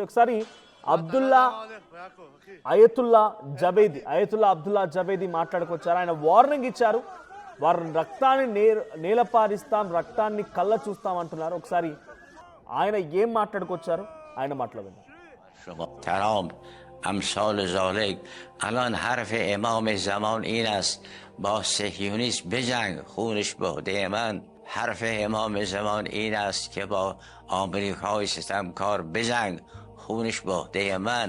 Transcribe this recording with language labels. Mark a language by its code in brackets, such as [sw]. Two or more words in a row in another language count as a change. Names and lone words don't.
[te] ఒకసారి అయతుల్లా అబ్దుల్లా జబేది మాట్లాడుకొచ్చారు. ఆయన వార్నింగ్ ఇచ్చారు. వారు రక్తాన్ని నేలపారిస్తాం, రక్తాన్ని కళ్ళ చూస్తాం అంటున్నారు. ఒకసారి ఆయన ఏం మాట్లాడుకొచ్చారు, ఆయన మాట్లాడండి. [fa] ترام امثال ذالک الان حرف امام زمان این است با صهیونیسم بجنگ خونش بهده من. حرف امام زمان این است که با آمریکای ستمکار بجنگ خونش بهده من.